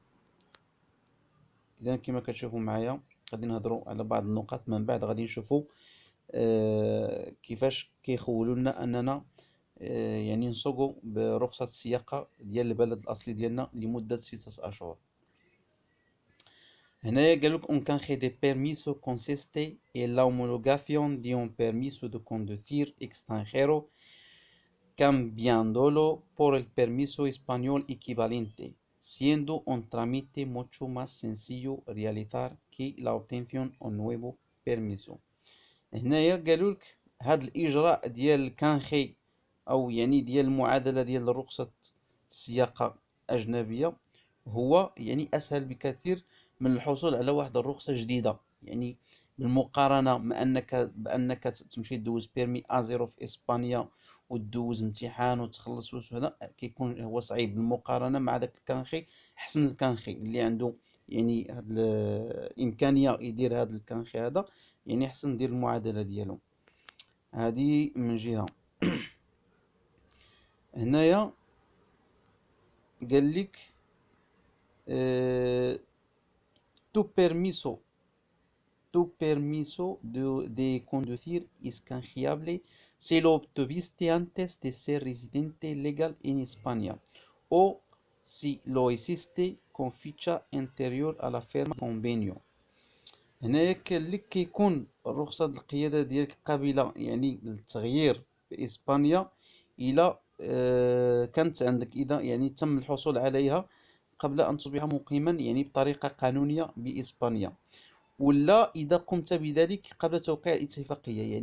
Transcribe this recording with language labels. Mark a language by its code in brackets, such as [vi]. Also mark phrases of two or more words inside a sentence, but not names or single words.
[ar] إذا كما كتشوفوا معايا غادي نهضروا على بعض النقاط، من بعد غادي نشوفوا كيفاش كيخولوا لنا أننا نسوقوا برخصة السياقة ديال البلد الأصلي ديالنا لمدة 6 أشهر. هنايا قالك [es] un canje de permiso consiste en la homologación de un permiso de conducir extranjero cambiándolo por el permiso español equivalente, siendo un trámite mucho más sencillo realizar que la obtención de un nuevo permiso. [ar] هنايا قالولك هاد الإجراء ديال الكانخي أو ديال المعادلة ديال رخصة السياقة أجنبية هو أسهل بكثير من الحصول على واحد الرخصة جديدة. بالمقارنة مع بأنك تمشي دوز بيرمي A0 في إسبانيا وتدوز امتحان وتخلص فلوس، هذا كيكون هو صعيب بالمقارنة مع داك الكانخي. حسن الكانخي اللي عنده هاد الإمكانية يدير هاد الكانخي هذا، حسن ندير المعادلة ديالو. هذه من جهة. هنايا قال لك [es] tu permiso de conducir es canjeable si lo obtuviste antes de ser residente legal en España o si lo hiciste con fecha anterior a la firma convenio. [ar] هنايا كان لك كيكون رخصة القيادة ديالك قابلة للتغيير في إسبانيا إلى كانت عندك، إذا تم الحصول عليها قبل أن تصبح مقيما بطريقة قانونية بإسبانيا، ولا إذا قمت بذلك قبل توقيع الاتفاقية.